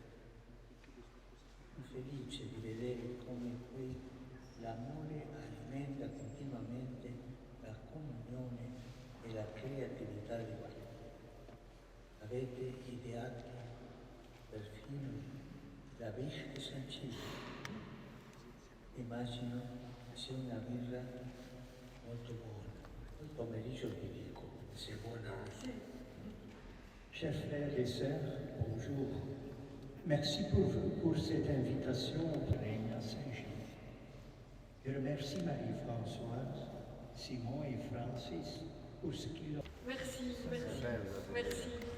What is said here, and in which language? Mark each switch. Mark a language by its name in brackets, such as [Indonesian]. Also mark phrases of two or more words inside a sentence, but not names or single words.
[Italian] Sono felice di vedere come qui l'amore alimenta continuamente la comunione e la creatività di Dio. Avete ideato perfino la Biche di San Gilles. Immagino che sia una birra molto buona. Il pomeriggio vi dico se è buona o no. [French] Chers frères et sœurs, bonjour. Merci pour cette invitation au règne à Saint-Gilles. Je remercie Marie-Françoise, Simon et Francis pour ce qu'ils ont.